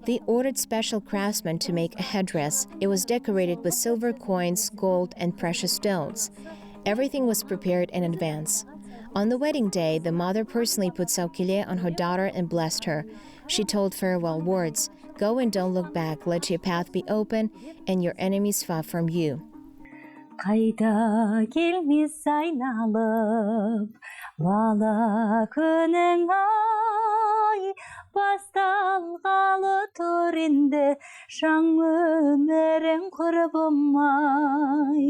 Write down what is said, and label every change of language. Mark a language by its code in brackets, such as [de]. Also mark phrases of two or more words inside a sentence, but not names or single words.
[en] They ordered special craftsmen to make a headdress. It was decorated with silver coins, gold, and precious stones. Everything was prepared in advance. On the wedding day, the mother personally put saukilye on her daughter and blessed her. She told farewell words, "Go and don't look back. Let your path be open and your enemies far from you." [kk] Қайда келмес айналып, бала күнің ай, басталғалы тұр енді жаң өмірің құрбым-ай.